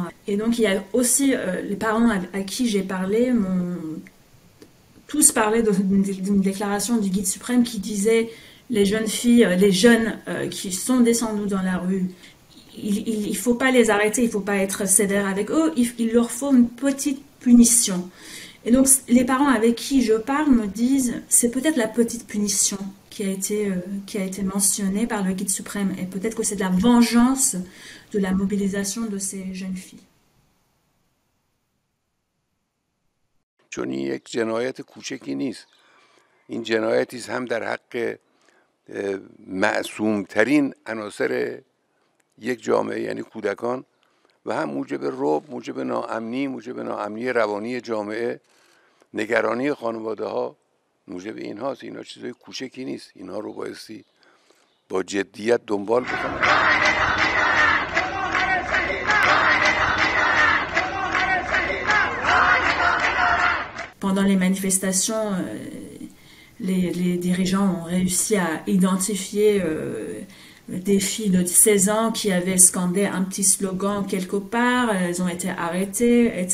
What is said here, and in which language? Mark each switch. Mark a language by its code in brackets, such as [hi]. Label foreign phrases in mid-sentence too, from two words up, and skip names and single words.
[fr] Et donc il y a aussi les parents à qui j'ai parlé m'ont tous parlé d'une déclaration du guide suprême qui disait les jeunes filles, les jeunes qui sont descendus dans la rue, il ne faut pas les arrêter, il ne faut pas être sévère avec eux, il leur faut une petite punition. Et donc les parents avec qui je parle me disent c'est peut-être la petite punition qui a été mentionnée par le guide suprême, et peut-être que c'est de la vengeance de la mobilisation de ces jeunes filles. [fa] چون این یک جنایت کوچکی نیست، این جنایتی است هم در حق معصومترین عناصر یک جامعه یعنی کودکان و هم موجب رعب، موجب ناامنی روانی جامعه، نگرانی خانواده ها، موجب اینهاست. اینا چیزای کوچکی نیست، اینها رو بایستی با جدیت دنبال بکنن. [fr] Pendant les manifestations, les dirigeants ont réussi à identifier des filles de 16 ans qui avaient scandé un petit slogan quelque part, elles ont été arrêtées, etc.